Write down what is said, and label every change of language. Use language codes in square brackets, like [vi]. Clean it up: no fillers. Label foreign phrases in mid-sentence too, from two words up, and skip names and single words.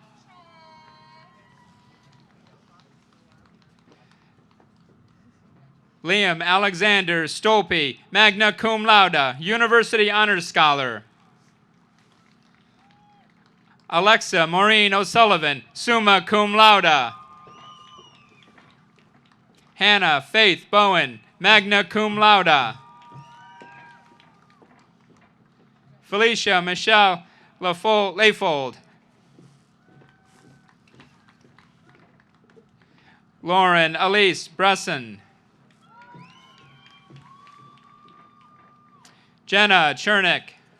[en] Liam Alexander Stolpe, [la] magna cum laude, [en] University Honors Scholar. Alexa Maureen O'Sullivan, [la] summa cum laude. [en] Hannah Faith Bowen, [la] magna cum laude. [en] Felicia Michelle Layfold. Lauren Elise Bresson. Jenna Chernick.